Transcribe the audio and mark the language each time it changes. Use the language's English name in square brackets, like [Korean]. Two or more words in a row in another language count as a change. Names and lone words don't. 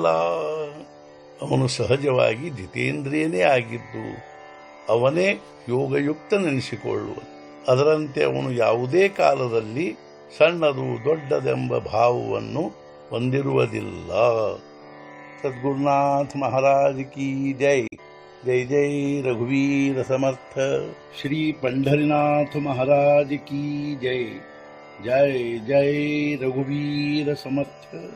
[Kannada] ಅವನು ಸಹಜವಾಗಿ ಜಿತೇಂದ್ರಿಯನೇ ಆಗಿದ್ದು ಅವನೇ ಯೋಗಯುಕ್ತನೆನಿಸಿಕೊಳ್ಳುವನು. ಅದರಂತೆ ಅವನು ಯಾವುದೇ ಕಾಲದಲ್ಲಿ ಸಣ್ಣದು ದೊಡ್ಡದೆಂಬ ಭಾವವನ್ನು ಹೊಂದಿರುವುದಿಲ್ಲ. [Hindi] सद्गुरुनाथ महाराज की जय. [Marathi] जय जय रघुवीर समर्थ. [Hindi] ಶ್ರೀ पंढरीनाथ महाराज की जय. [Marathi] जय जय रघुवीर समर्थ.